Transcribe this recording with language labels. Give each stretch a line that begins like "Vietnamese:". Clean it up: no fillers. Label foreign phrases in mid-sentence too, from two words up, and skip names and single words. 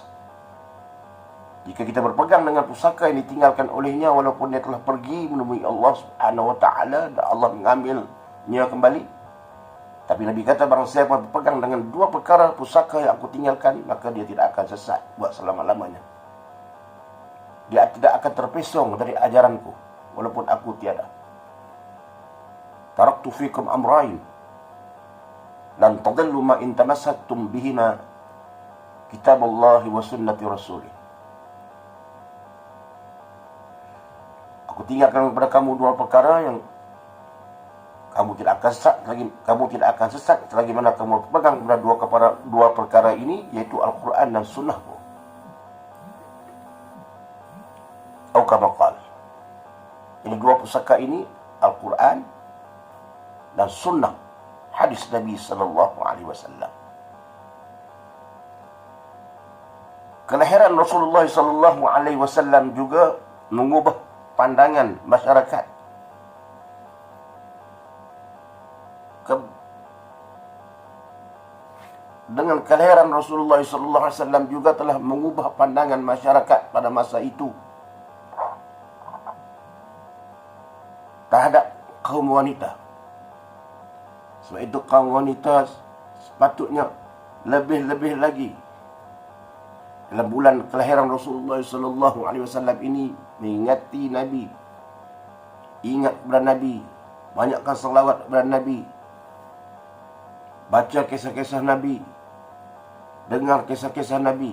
Malay: Jika kita berpegang dengan pusaka yang ditinggalkan olehnya, walaupun dia telah pergi menemui Allah
Arabic: سبحانه وتعالى
Malay: dan Allah mengambilnya kembali, tapi Nabi kata barang siapa berpegang dengan dua perkara pusaka yang aku tinggalkan, maka dia tidak akan sesat buat selama-lamanya. Dia tidak akan terpesong dari ajaranku walaupun aku tiada.
Arabic: تركت فيكم أمرين لن تضلوا ما إن تمسكتم بهما كتاب الله وسنة رسوله.
Malay: Aku tinggalkan kepada kamu dua perkara yang kamu tidak akan sesat selagi mana kamu pegang kepada dua perkara ini, yaitu Al-Quran dan Sunnahku.
Arabic: Atau كما قال.
Malay: Ini dua pusaka ini, Al-Quran dan Sunnah, hadis Nabi
Arabic: صلى الله عليه وسلم.
Malay: Kelahiran Rasulullah
Arabic: صلى الله عليه وسلم
Malay: juga mengubah pandangan masyarakat. Dengan kelahiran Rasulullah
Arabic: صلى الله عليه وسلم
Malay: juga telah mengubah pandangan masyarakat pada masa itu terhadap kaum wanita. Sebab itu kaum wanita sepatutnya lebih-lebih lagi dalam bulan kelahiran Rasulullah
Arabic: صلى الله عليه وسلم
Malay: ini mengingati Nabi, ingat kepada Nabi, banyakkan selawat kepada Nabi, baca kisah-kisah Nabi, dengar kisah-kisah Nabi.